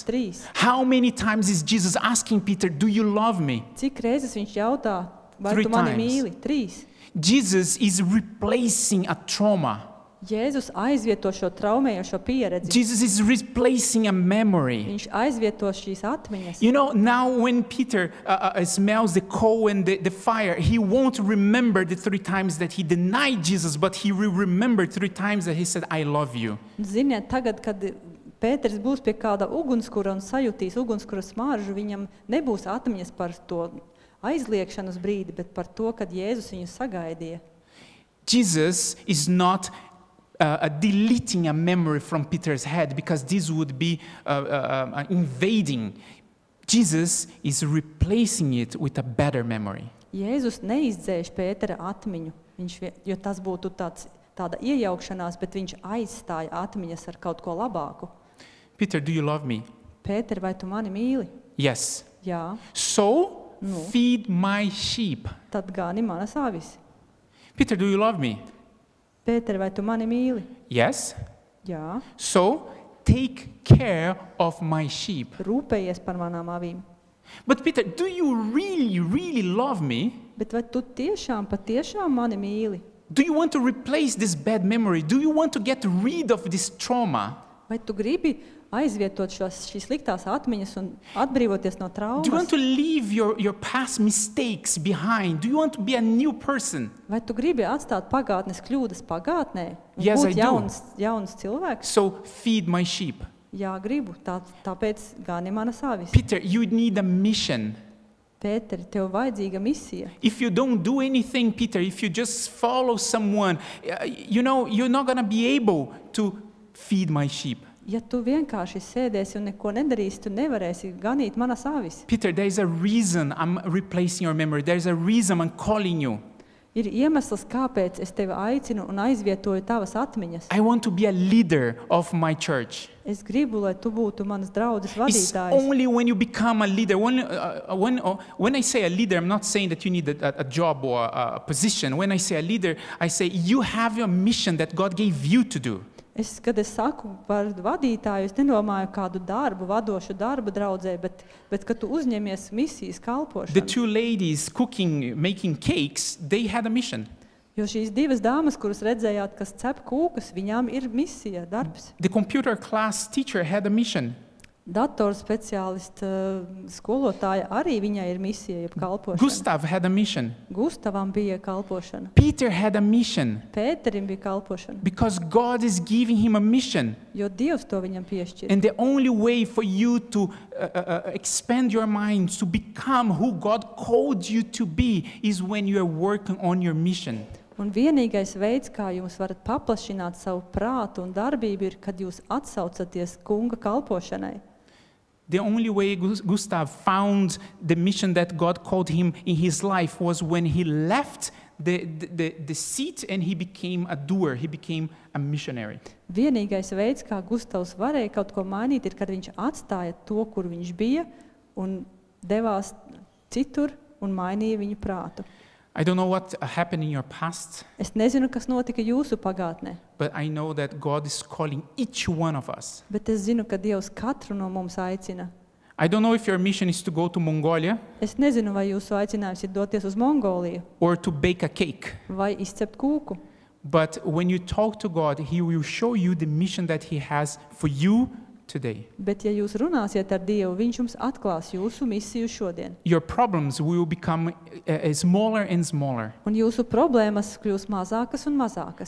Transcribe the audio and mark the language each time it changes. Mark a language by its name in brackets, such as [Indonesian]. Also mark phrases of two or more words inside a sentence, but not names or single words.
[English] 3. How many times is Jesus asking Peter, do you love me? [Latvian] Cik reizes viņš jautā, vai 3 tu mani [English] times. [Latvian] mīli? 3. [English] Jesus is replacing a trauma. [Latvian] Jēzus aizvieto šo traumējošo pieredzi. [English] Jesus is replacing a memory. [Latvian] Viņš aizvieto šīs atmiņas. [English] You know, now when Peter smells the coal and the fire, he won't remember the 3 times that he denied Jesus, but he will remember 3 times that he said, I love you. [Latvian] Ziniet, tagad, kad Pēteris būs pie kāda ugunskura un sajutīs ugunskura smaržu, viņam nebūs atmiņas par to aizliekšanas brīdi, bet par to, kad Jēzus viņu sagaidīja. [English] Jesus is not deleting a memory from Peter's head because this would be invading. Jesus is replacing it with a better memory. [Latvian] Jēzus neizdzēš Pētera atmiņu, jo tas būtu tāda iejaukšanās, bet viņš aizstāja atmiņas ar kaut ko labāku. [English] Peter, do you love me? [Latvian] Pēter, vai tu mani mīli? [English] Yes. [Latvian] Jā. [English] So, feed my sheep. [Latvian] Tad gani manas avis. [English] Peter, do you love me? [Latvian] Pēter, vai tu mani mīli? [English] Yes. [Latvian] Jā. [English] So, take care of my sheep. [Latvian] Rūpējies par manām avīm. [English] But Peter, do you really, really love me? [Latvian] Bet vai tu patiešām mani mīli? [English] Do you want to replace this bad memory? Do you want to get rid of this trauma? [Latvian] Vai tu gribi aizvietot šīs sliktās atmiņas un atbrīvoties no traumas? [English] Do you want to leave your past mistakes behind? Do you want to be a new person? [Latvian] Vai tu gribi atstāt pagātnes kļūdas pagātnē un [English] Yes, I [Latvian] būt [English] do. [Latvian] jauns cilvēks? [English] So feed my sheep. [Latvian] Jā, gribu. Tāpēc gani manas avis. [English] Peter, you need a mission. [Latvian] Pēteri, tev vajadzīga misija. [English] If you don't do anything, Peter, if you just follow someone, you're not going to be able to feed my sheep. [Latvian] Ja tu vienkārši sēdēsi un neko nedarīsi, tu nevarēsi ganīt manas avis. [English] Peter, there is a reason I'm replacing your memory. There is a reason I'm calling you. [Latvian] Ir iemesls, kāpēc es tevi aicinu un aizvietoju tavas atmiņas. [English] I want to be a leader of my church. [Latvian] Es gribu, lai tu būtu manas draudzes [English] It's [Latvian] vadītājs. [English] only when you become a leader. When I say a leader, I'm not saying that you need a job or a position. When I say a leader, I say you have your mission that God gave you to do. [Latvian] Kad es saku par vadītāju, es nedomāju kādu vadošu darbu draudzē, bet kad tu uzņemies misijas [English] The [Latvian] kalpošanu. [English] two ladies cooking, making cakes, they had a mission. [Latvian] Jo šīs divas dāmas, kuras redzējāt, kas cep kūkas, viņām ir misija, darbs. [English] The computer class teacher had a mission. [Latvian] Datoru speciālista skolotāja arī viņai ir misija, jeb kalpošana. [English] Gustav had a mission. [Latvian] Gustavam bija kalpošana. [English] Peter had a mission [Latvian] Pēterim bija kalpošana, [English] because God is giving him a mission. [Latvian] jo Dievs to viņam piešķir. [English] And the only way for you to expand your mind, to become who God called you to be, is when you are working on your mission. [Latvian] Un vienīgais veids, kā jūs varat paplašināt savu prātu un darbību, ir, kad jūs atsaucaties kunga kalpošanai. [English] The only way Gustav found the mission that God called him in his life was when he left the seat and he became a doer, he became a missionary. [Latvian] Vienīgais veids, kā Gustavs varēja kaut ko mainīt, ir, kad viņš atstāja to, kur viņš bija, un devās citur un mainīja viņu prātu. [English] I don't know what happened in your past, [Latvian] Es nezinu, kas notika jūsu pagātnē, [English] but I know that God is calling each one of us. [Latvian] bet es zinu, ka Dievs katru no mums aicina. [English] I don't know if your mission is to go to Mongolia [Latvian] Es nezinu, vai jūsu aicinājums ir doties uz Mongoliju [English] or to bake a cake, [Latvian] vai izcept kūku. [English] but when you talk to God, He will show you the mission that He has for you today. [Latvian] Bet, ja jūs runāsiet ar Dievu, viņš jums atklās jūsu misiju šodien. [English] Your problems will become smaller and smaller [Latvian] Un jūsu problēmas kļūs mazākas un mazākas,